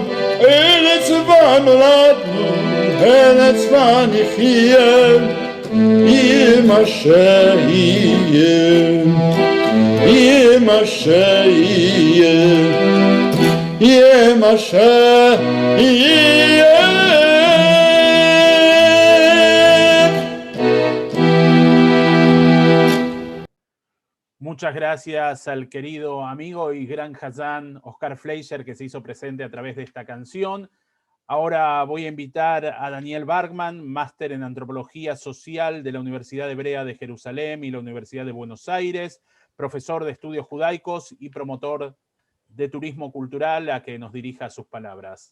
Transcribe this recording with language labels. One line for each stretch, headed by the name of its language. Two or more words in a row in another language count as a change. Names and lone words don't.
Hebrew: ארץ בה נולדנו, ארץ בה נחיה, יהיה מה שיהיה. יהיה מה שיהיה, יהיה מה שיהיה.
Spanish: Muchas gracias al querido amigo y gran Hazán Oscar Fleischer, que se hizo presente a través de esta canción. Ahora voy a invitar a Daniel Bergman, máster en Antropología Social de la Universidad Hebrea de Jerusalén y la Universidad de Buenos Aires, profesor de estudios judaicos y promotor de turismo cultural, a que nos dirija sus palabras.